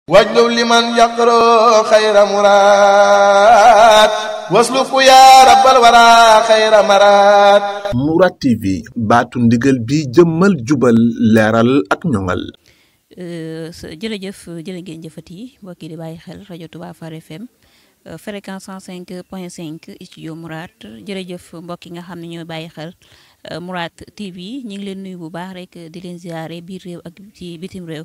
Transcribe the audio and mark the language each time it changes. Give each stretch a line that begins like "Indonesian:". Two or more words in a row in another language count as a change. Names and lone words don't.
Arabic: واجلب لمن يقرأ خير مراد واسلك يا رب الورى خير مراد
Wolof: Mourad TV baatu ndigal bi jëmmal jubal leeral ak ñoŋal. jërëjëf jërë ngeen jëfati mbokk yi di bàyyi xel rajo Touba Far FM fréquence 105.5 studio Mourad jërëjëf mbokk yi nga xam ne ñooy bàyyi xel Mourad TV ñu ngi leen nuyu bu baax rek di leen ziare biir réew ak ci bitim réew.